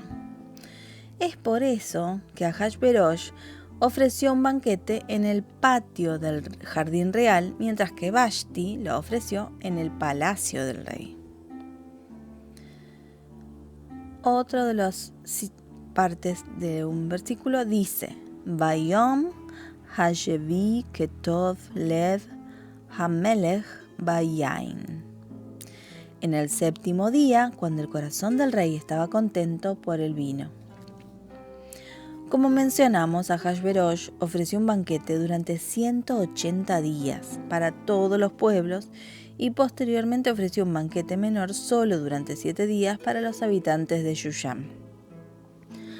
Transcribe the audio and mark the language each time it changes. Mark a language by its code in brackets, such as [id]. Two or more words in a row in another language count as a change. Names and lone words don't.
[es] Es por eso que Ahasverosh ofreció un banquete en el patio del jardín real, mientras que Vashti lo ofreció en el palacio del rey. Otro de las partes de un versículo dice: [he] ביום השביעי כטוב לב המלך ביין. [es] En el 7º día, cuando el corazón del rey estaba contento por el vino. Como mencionamos, Ahasverosh ofreció un banquete durante 180 días para todos los pueblos y posteriormente ofreció un banquete menor solo durante 7 días para los habitantes de Shushan.